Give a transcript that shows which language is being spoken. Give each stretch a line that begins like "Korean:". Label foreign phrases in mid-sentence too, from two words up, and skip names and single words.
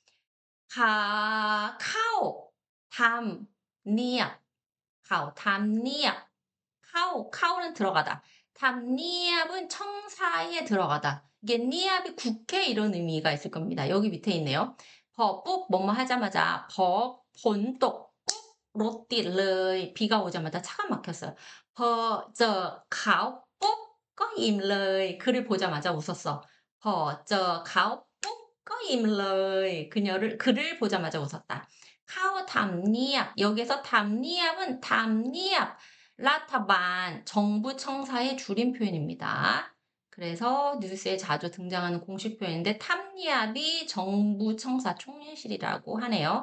Thai: เข้า ทำเนียบ เข้า ทำเนียบ
Korean: 카오는 들어가다. 담니압은 청사에 들어가다. 이게 니압이 국회 이런 의미가 있을 겁니다. 여기 밑에 있네요. ปุ๊ 뭐뭐 하자마자
Thai: ฝนตก รถติดเลย
Korean: 비가 오자마자 차가 막혔어요.
Thai: พอเจอเขาปุ๊ ก็ยิ้มเลย
Korean: 그를 보자마자 웃었어.
Thai: พอเจอเขาปุ๊ ก็ยิ้มเลย
Korean: 그를 보자마자 웃었다.
Thai: เข้า ทำเนียบ
Korean: 여기서 담니압은
Thai: ทำเนียบ รัฐบาล
Korean: 정부 청사의 줄임 표현입니다. 그래서 뉴스에 자주 등장하는 공식 표현인데 탐니압이 정부 청사 총리실이라고 하네요.